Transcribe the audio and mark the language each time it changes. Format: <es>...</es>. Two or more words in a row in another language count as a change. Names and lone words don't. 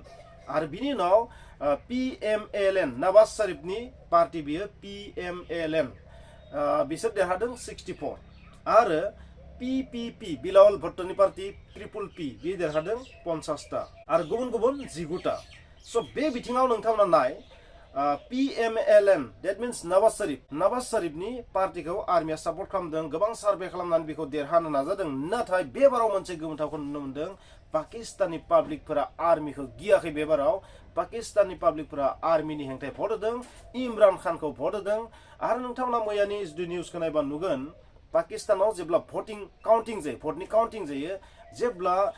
<brx>आरो बिनि उनाव PMLN नवाज शरीफनि पार्टी बियो PMLN बिसोर देरहादों 64 आरो PPP बिलावल भुट्टोनि पार्टी ट्रिपल P बे देरहादों 50टा आरो गुबुन गुबुन 19टा। So बे बिथिङाव नोंथांमोना नाय PMLN</brx> <en>that means</en> <brx>नवाज शरीफनि पार्टिखौ आर्मिया सापर्ट खालामदों गोबां सार्भे खालामनानै बेखौ देरहानो नाजादों नाथाय बे बाराव मोनसे गोमोथावखौ नुनो मोनदों पाकिस्ताननि पाब्लिकफोरा आर्मिखौ गियाखै बे बाराव पाकिस्ताननि पाब्लिकफोरा आर्मिनि हेंथायै भट होदों इमरान खानखौ भट होदों आरो नोंथांमोना मैयानि जुदि निउसखौ नायबा नुगोन पाकिस्तानाव जेब्ला</brx> <en>voting counting</en> <brx>जायो भटनि काउन्टिं जायो जेब्ला</brx>